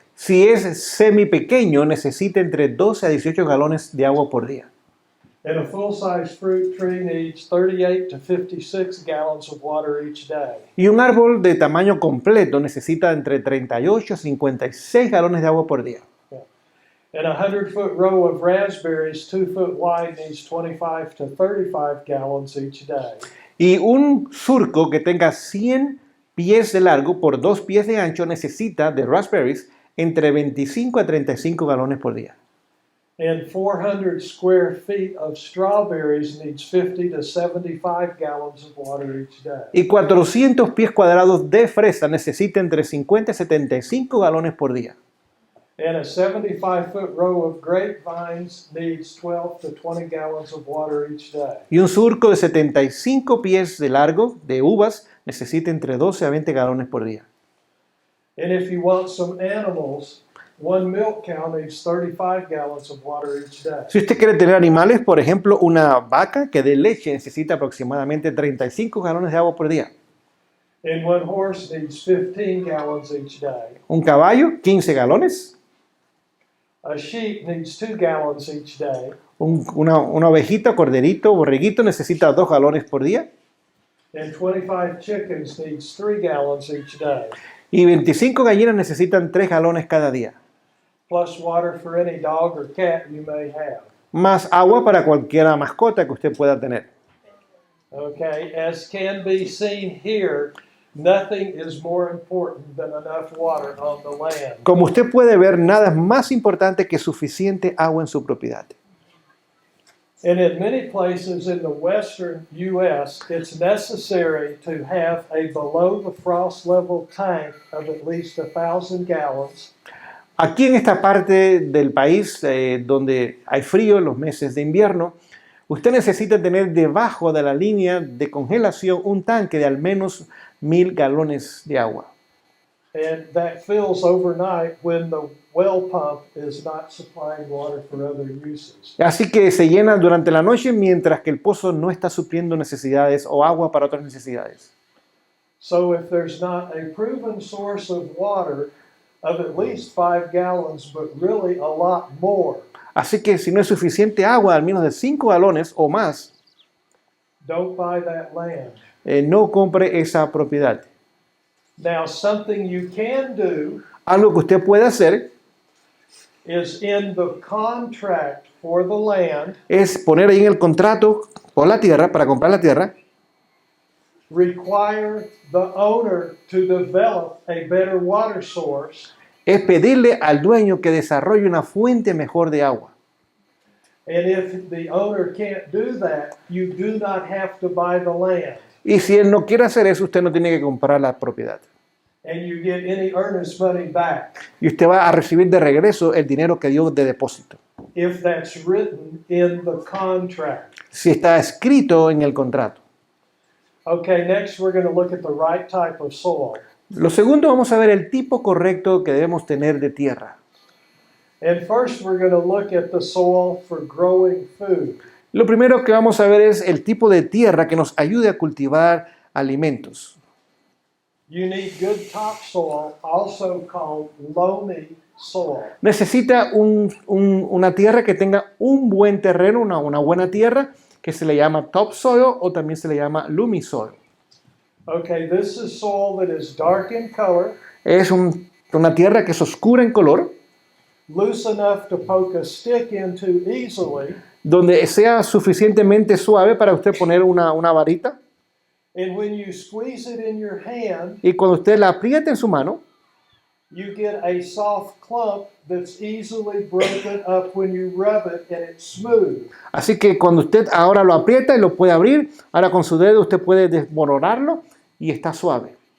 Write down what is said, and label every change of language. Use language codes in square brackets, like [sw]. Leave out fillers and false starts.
[es] Si es semi pequeño, necesita entre 12 a 18 galones de agua por día. [en] And a full-size fruit tree needs 38 to 56 gallons of water each day. [es] Y un árbol de tamaño completo necesita entre 38 a 56 galones de agua por día. [en] And a 100-foot row of raspberries, 2 foot wide, needs 25 to 35 gallons each day. [es] Y un surco que tenga 100 pies de largo por 2 pies de ancho necesita de raspberries entre 25 a 35 galones por día. [en] And 400 square feet of strawberries needs 50 to 75 gallons of water each day. [es] Y 400 pies cuadrados de fresa necesita entre 50 y 75 galones por día. [en] And a 75-foot row of grapevines needs 12 to 20 gallons of water each day. [es] Y un surco de 75 pies de largo de uvas necesita entre 12 a 20 galones por día. [en] And if you want some animals, one milk cow needs 35 gallons of water each day. [es] Si usted quiere tener animales, por ejemplo, una vaca que dé leche necesita aproximadamente 35 galones de agua por día. [en] And one horse needs 15 gallons each day. [es] Un caballo, 15 galones. [en] A sheep needs 2 gallons each day. [es] Una ovejita, corderito, borreguito necesita 2 galones por día. [en] And 25 chickens needs 3 gallons each day. [es] Y 25 gallinas necesitan 3 galones cada día. [en] Plus water for any dog or cat you may have. [es] Más agua para cualquier mascota que usted pueda tener. [en] Okay, as can be seen here, nothing is more important than enough water on the land. [es] Como usted puede ver, nada es más importante que suficiente agua en su propiedad. [en] And in many places in the western U.S., it's necessary to have a below the frost level tank of at least 1,000 gallons. [es] Aquí en esta parte del país donde hay frío en los meses de invierno, usted necesita tener debajo de la línea de congelación un tanque de al menos 1,000 galones de agua. [en] And that fills overnight when the well pump is not supplying water for other uses. [es] Así que se llena durante la noche mientras que el pozo no está supliendo necesidades o agua para otras necesidades. [en] So if there's not a proven source of water of at least 5 gallons, but really a lot more, [es] Así que si no es suficiente agua, al menos de 5 galones o más, [en] don't buy that land. [es] No compre esa propiedad. [en] Now, something you can do [es] Algo que usted puede hacer [en] is in the contract for the land, [es] es poner ahí en el contrato por la tierra, para comprar la tierra, [en] require the owner to develop a better water source, [es] es pedirle al dueño que desarrolle una fuente mejor de agua. [en] and if the owner can't do that, you do not have to buy the land, [es] Y si él no quiere hacer eso, usted no tiene que comprar la propiedad. [en] and you get any earnest money back [es] Y usted va a recibir de regreso el dinero que dio de depósito, [en] if that's written in the contract. [es] si está escrito en el contrato. [en] Okay, next we're going to look at the right type of soil. [es] Lo segundo, vamos a ver el tipo correcto que debemos tener de tierra. [en] And first we're going to look at the soil for growing food. [es] Lo primero que vamos a ver es el tipo de tierra que nos ayude a cultivar alimentos. [en] You need good topsoil, also called loamy soil. [es] Necesita una tierra que tenga un buen terreno, una buena tierra, que se le llama topsoil o también se le llama loamy soil. [en] Okay, this is soil that is dark in color, [es] Es una tierra que es oscura en color, [en] loose enough to poke a stick into easily, [es] donde sea suficientemente suave para usted poner una varita, [en] and when you squeeze it in your hand, [es] y cuando usted la apriete en su mano, [en] you get a soft clump that's easily broken up when you rub it, and it's smooth. [es] así que cuando usted ahora lo aprieta y lo puede abrir, ahora con su dedo usted puede desmoronarlo y está suave.